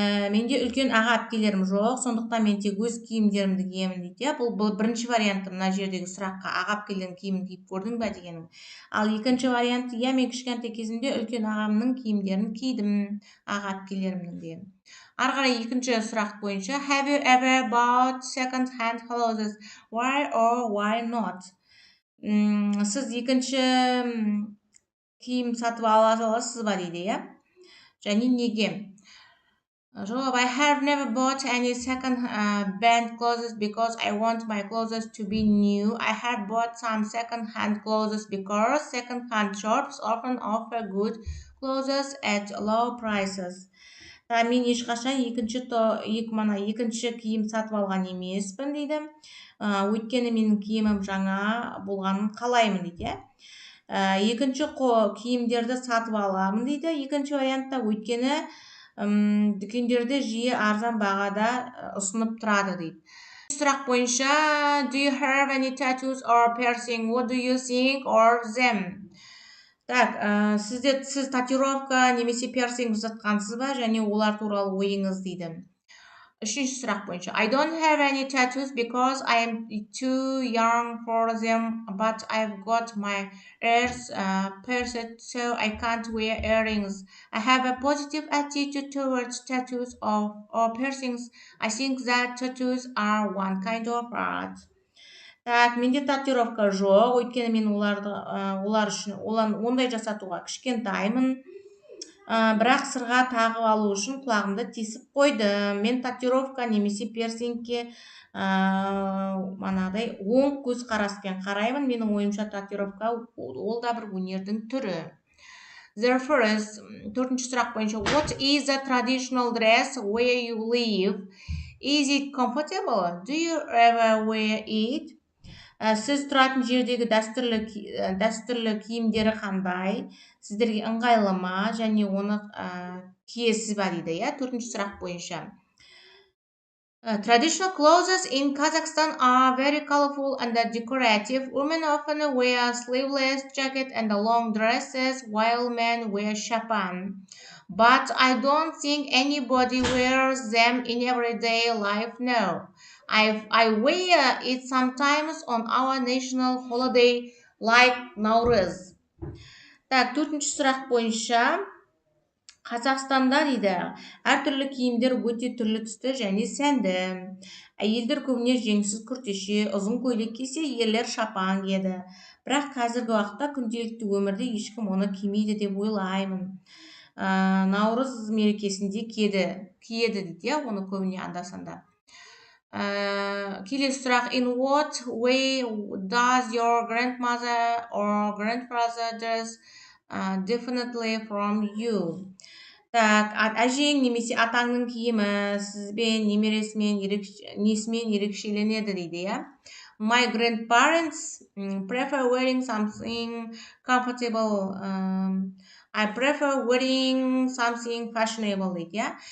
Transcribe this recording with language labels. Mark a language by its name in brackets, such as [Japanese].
[Kazakh] Менде үлкен аға әпкелерім жоқ, сондықтан мен тек өз киімдерімді киемін дейді. Бұл бірінші варианты, мына жердегі сұраққа аға әпкелердің киімін киіп көрдің бе дегенім. Ал екінші варианты, мен кішкентай кезімде үлкен ағамның киімдерін кидім, аға әпкелерімнің деген. Ары қарай екінші сұрақ бойынша, [English] have you ever bought second hand clothes? Why or why not? [Kazakh] Сіз екінші киім сатып ала аласыз ба дейді, иә? Және неге? [English] Жауап, I have never bought any second-hand clothes because I want my clothes to be new. I have bought some second-hand clothes because second-hand shops often offer good clothes at low prices. [Kazakh] Мен ешқашан екінші киім сатып алған емеспін дейді. Өйткені менің киімім жаңа болғанын қалаймын дейді. Екінші киімдерді сатып аламын дейді. Екінші вариантта, өйткені дүкендерде жиі арзан бағада ұсынып тұрады дейді. Сұрақ бойынша, [English] do you have any tattoos or piercing? What do you think of them? [Kazakh] Так, сіз татуировка немесе пирсинг жасатқансыз ба, және олар туралы ойыңыз дейді. Үшінші сұрақ бойынша. [English] I don't have any tattoos because I am too young for them, but I've got my ears pierced, so I can't wear earrings. I have a positive attitude towards tattoos or piercings. I think that tattoos are one kind of art. [Kazakh] Так, менде татуировка жоқ, өйткені мен олар үшін ондай жасатуға кішкентаймын. Бірақ сырға тағып алу үшін құлағымды тесіп қойдым. Мен татуировка немесе персингке манағыдай оң көзқараспен қараймын. Менің ойымша татуировка ол да бір өнердің түрі. [English] Therefore, [Kazakh] төртінші сұрақ бойынша, [English] what is the traditional dress where you live? Is it comfortable? Do you ever wear it? [Kazakh] Сіз тұратын жердегі дәстүрлі киімдері қандай? Сіздерге ыңғайлы ма? Және оны киесіз ба дейді, иә? Төртінші сұрақ бойынша. [English] Traditional clothes in Kazakhstan are very colorful and decorative. Women often wear sleeveless jacket and long dresses, while men wear shapan. But I don't think anybody wears them in everyday life now. I wear it sometimes on our national holiday like Nauruz. [Kazakh] Так, төртінші сұрақ бойынша, Қазақстанда дейді, әртүрлі киімдер өте түрлі түсті және сәнді. Әйелдер көбіне жеңсіз күртеше, ұзын көйлек кисе, ерлер шапан киеді. Бірақ қазіргі уақытта күнделікті өмірде ешкім оны кимейді деп ойлаймын. Наурыз мерекесінде киеді дейді, оны көбіне анда-санда. Келесі сұрақ. [English] In what way does your grandmother or grandfather dress differently from you? [Kazakh] Так, әжең немесе атаңның киімі сізбен несімен ерекшеленеді дейді, иә? [English] My grandparents prefer wearing something comfortable. I prefer wearing something fashionable [Kazakh] дейді, иә?